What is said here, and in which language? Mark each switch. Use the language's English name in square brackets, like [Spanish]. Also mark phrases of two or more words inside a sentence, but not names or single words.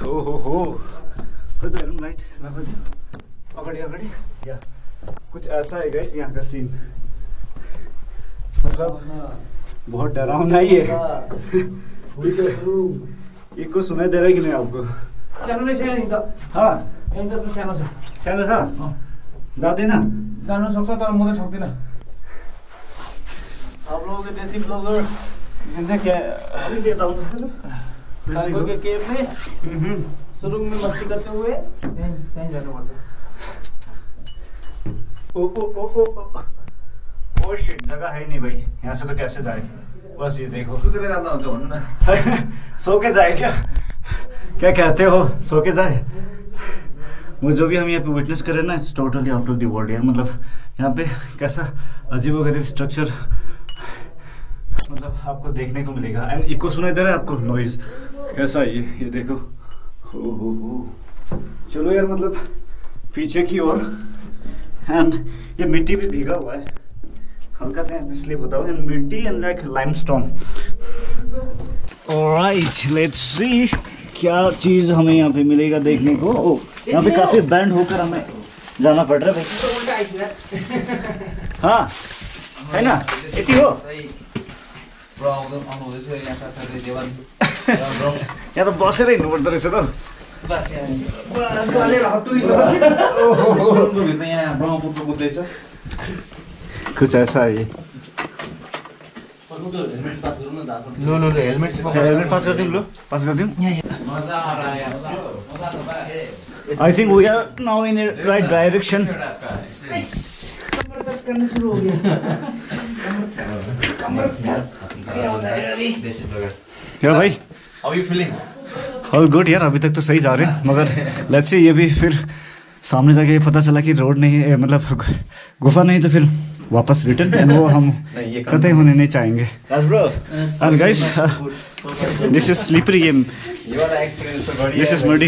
[Hindi] हो तो लाइट [Nepali] अगाडि अगाडि [Hindi] या कुछ ऐसा है गाइस यहाँ का सीन, मतलब बहुत डरावना ही है। ये कुछ सुनाई दे रहा है कि नहीं आपको? [Nepali] हाँ सानो छ, जाँदैन, जानु सक्छ तर म त सक्दिनँ। [Hindi] आप लोगों के देसी ब्लॉगर अभी देता हूँ खंखोई के केव में सुरुंग में मस्ती करते हुए कहीं जाना पड़ता। [English] Oh shit, [Hindi] जगह है नहीं भाई, यहाँ से तो कैसे जाए। बस ये देखो, [Nepali] सुतेर जाँदा हुन्छ भन्नु न। [Hindi] सो के जाए क्या कहते हो, सो के जाए। वो जो भी हम यहाँ पे विटनेस कर रहे हैं ना, [English] It's totally out of the world [Hindi] यार। मतलब यहाँ पे कैसा अजीबोगरीब स्ट्रक्चर मतलब आपको देखने को मिलेगा। [English] and echo [Hindi] सुनाई दे रहा है आपको, नॉइज कैसा है ये देखो। हो चलो यार, मतलब पीछे की ओर, एंड ये मिट्टी भी भीगा हुआ है, हल्का सा स्लिप होता है, मिट्टी [English] and like limestone. Alright, let's see [Hindi] क्या चीज हमें यहाँ पे मिलेगा देखने को। ओ यहाँ पे काफी बैंड होकर हमें जाना पड़ रहा है भाई। हाँ है ना, [Nepali] यति हो। यहाँ त बसेर हिँड्नु पर्दो रहेछ त। [Hindi] कुछ ऐसा है ये। लो हेलमेट पास कर दूँ, लो पास कर दूँ। [English] I think we are now in right direction. [Hindi] क्या भाई, [English] How are you feeling? All good [Hindi] यार, अभी तक तो सही जा रहे हैं, मगर [English] let's see [Hindi] ये भी फिर सामने जाके ये पता चला कि रोड नहीं है, मतलब गुफा नहीं, तो फिर वापस रिटर्न, एंड वो हम कतई होने नहीं चाहेंगे। [English] And guys this is slippery game, this is muddy.